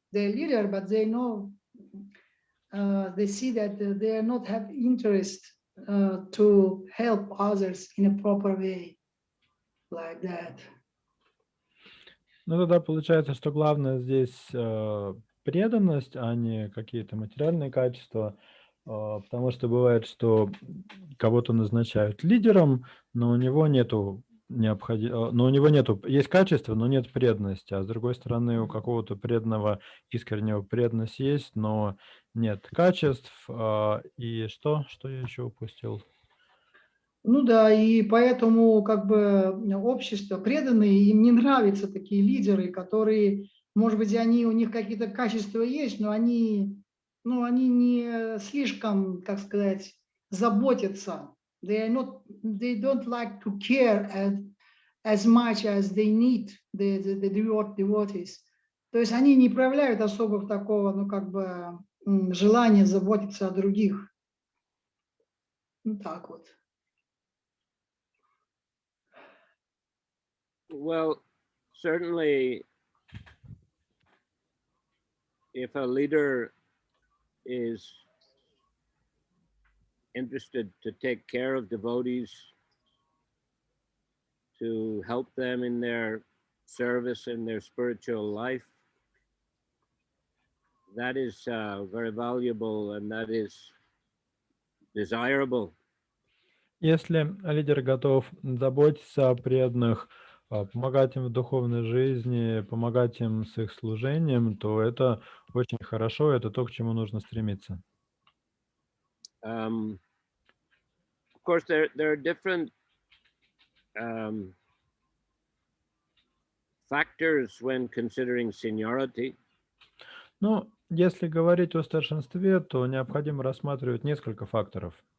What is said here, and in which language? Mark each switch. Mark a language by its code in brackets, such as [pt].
[en] They're leader, but they know they see that they are not have interest to help others in a proper way, like that. [ru] Ну, тогда получается, что главное здесь преданность, а не какие-то материальные качества, потому что бывает, что кого-то назначают лидером, но у него нету есть качество, но нет преданности, а с другой стороны у какого-то преданного искреннего преданность есть, но нет качеств. И что я еще упустил? Ну да, и поэтому как бы общество преданные, им не нравятся такие лидеры, которые, может быть, у них какие-то качества есть, но они не слишком, как сказать, заботятся. [en] They don't like to care as much as they need the devotees. [ru] То есть они не проявляют особо такого, желания заботиться о других. Ну так вот. [en] Well, certainly, if a leader is interested to take care of devotees, to help them in their service in their spiritual life, that is very valuable and that is desirable. [ru] Если лидер готов заботиться о преданных, помогать им в духовной жизни, помогать им с их служением, то это очень хорошо, это то, к чему нужно стремиться. [en] Of course, there are different factors when considering seniority. [ru] Но если говорить о старшинстве, то необходимо рассматривать несколько факторов.